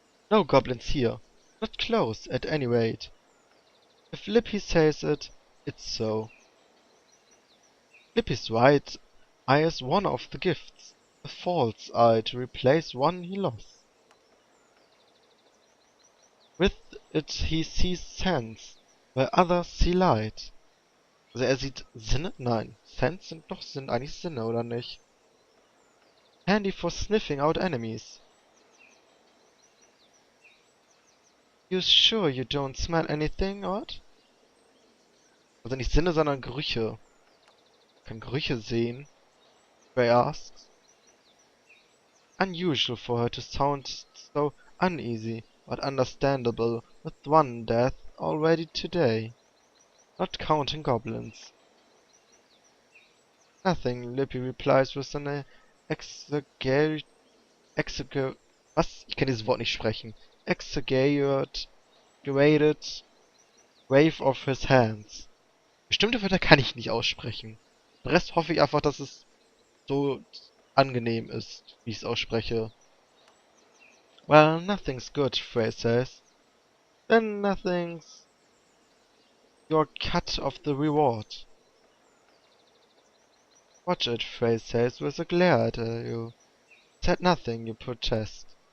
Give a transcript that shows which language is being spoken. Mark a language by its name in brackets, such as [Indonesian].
[English] No goblins here. Not close, at any rate. If Lippy says it, it's so. Lippy's right eye is one of the gifts, a false eye to replace one he lost. With it he sees sense, where others see light. [German] Also er sieht Sinne? Nein, Sense sind doch sind eigentlich Sinne, oder nicht? [English] Handy for sniffing out enemies. You sure you don't smell anything odd? [German] Also nicht Sinne, sondern Gerüche. Kann Gerüche sehen? [English] Ray asks. Unusual for her to sound so uneasy, but understandable with one death already today. Not counting goblins. Nothing, Lippy replies with an [German] was? Ich kann dieses Wort nicht sprechen. [English] Exaggerated wave of his hands. [German] Bestimmte Wörter kann ich nicht aussprechen. Den Rest hoffe ich einfach, dass es so angenehm ist, wie ich es ausspreche. [English] Well, nothing's good, Frey says. Then nothing's your cut of the reward. Watch it, Frey says with a glare at you. Said nothing, you protest.